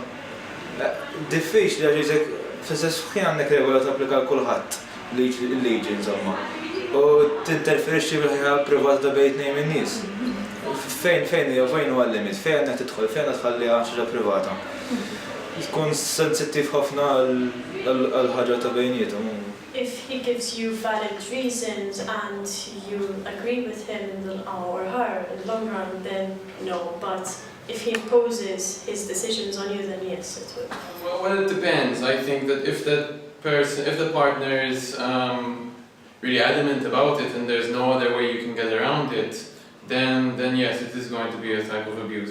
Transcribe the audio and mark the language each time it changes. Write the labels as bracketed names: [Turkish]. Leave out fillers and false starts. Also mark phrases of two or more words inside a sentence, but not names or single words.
[Maltese] Diffiċli għax fl-istess ħin għandek regola tapplika l kulħadd il-liġi insomma. U tinterferixxi bil-ħajja privata bejn tnejn min-nies. Fejn huwa l-limit, fejn għandek tidħol, fejn qed tħalliha xi ħaġa privata. Tkun sensittiv ħafna għal ħaġa ta' bejniethom. [English] If he gives you valid reasons and you agree with him or her in the long run, then no. But if he imposes his decisions on you, then yes, it will. Well, it depends. I think that if the partner is really adamant about it and there's no other way you can get around it, then yes, it is going to be a type of abuse.